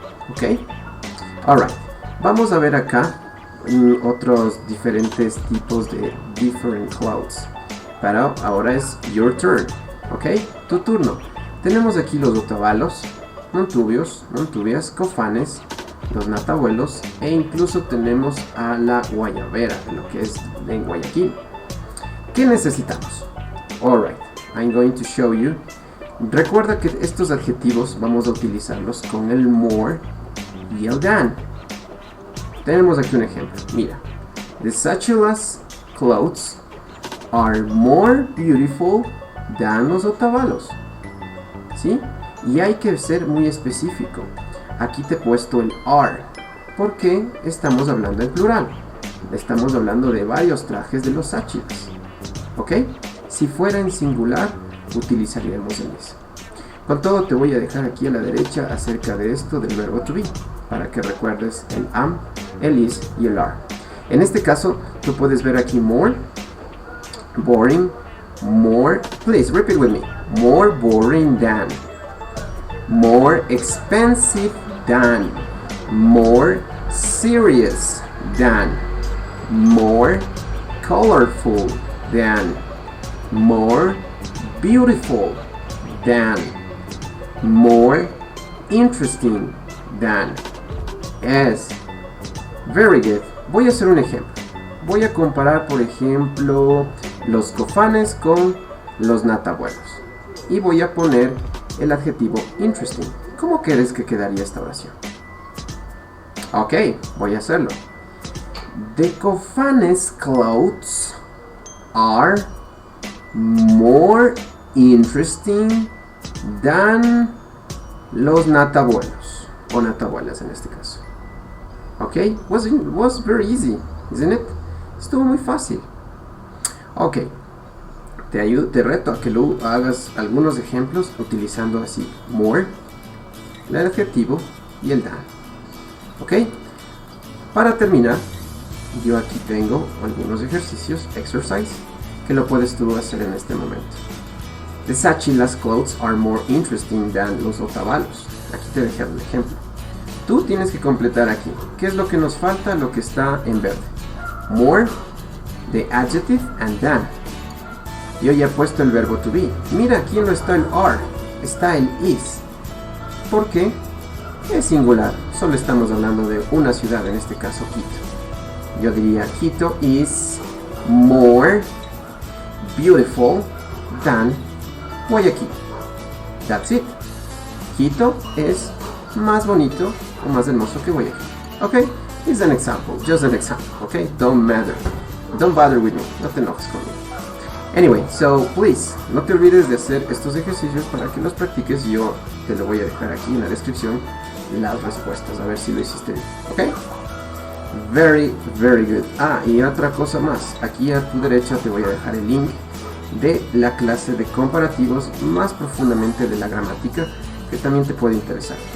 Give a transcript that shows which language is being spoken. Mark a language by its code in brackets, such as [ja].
[es] Ok, alright, vamos a ver acá otros diferentes tipos de [en] different clothes. [es] Pero ahora es [en] your turn. [es] Ok, tu turno. Tenemos aquí los otavalos, montubias, cofanes, los natabuelos e incluso tenemos a la guayabera, lo que es en Guayaquil. ¿Qué necesitamos? [en] Alright, I'm going to show you. [es] Recuerda que estos adjetivos vamos a utilizarlos con el more y el than. Tenemos aquí un ejemplo. [en] Mira, the sachilas clothes are more beautiful than [es] los otavalos. [en] ¿Sí? [es] Y hay que ser muy específico. Aquí te he puesto el are, porque estamos hablando en plural. Estamos hablando de varios trajes de los sáchilas. ¿Ok? Si fuera en singular, utilizaríamos el is. Con todo, te voy a dejar aquí a la derecha acerca de esto del verbo to be, para que recuerdes el am, el is y el are. En este caso, tú puedes ver aquí more, [en] boring, more, please repeat with me, more boring than, more expensive than, more serious than, more colorful than, more beautiful than, more interesting than. [es] Es [en] very good. [es] Voy a hacer un ejemplo. Voy a comparar, por ejemplo, los cofanes con los natabuelos. Y voy a poner el adjetivo interesting. ¿Cómo crees que quedaría esta oración? [en] Ok, [es] voy a hacerlo. [en] The cofanes' clothes are more interesting than los natabuelos. [es] O natabuelas en este caso. Ok, [en] was very easy, isn't it? [es] Estuvo muy fácil. Ok, te reto a que lo hagas algunos ejemplos utilizando así more, el adjetivo y el than. Ok, para terminar, yo aquí tengo algunos ejercicios, exercise, que lo puedes tú hacer en este momento. [en] The Sachila's clothes are more interesting than [es] los otavalos. Aquí te dejé un ejemplo. Tú tienes que completar aquí. ¿Qué es lo que nos falta? Lo que está en verde. [en] More, the adjective, and than. [es] Yo ya he puesto el verbo to be. Mira, aquí no está el are, está el is. ¿Por qué? Es singular. Solo estamos hablando de una ciudad, en este caso Quito. [en] Yo diría Quito is more beautiful than Guayaquil. That's it. [es] Quito es más bonito o más hermoso que Guayaquil. [en] Okay, it's an example, just an example. Okay, don't bother with me, [es] no te enojes conmigo. [en] Anyway, so please, [es] no te olvides de hacer estos ejercicios para que los practiques. Yo te lo voy a dejar aquí en la descripción las respuestas, a ver si lo hiciste bien. [en] Okay, very, very good. [es] Y otra cosa más, aquí a tu derecha te voy a dejar el link de la clase de comparativos más profundamente de la gramática, que también te puede interesar.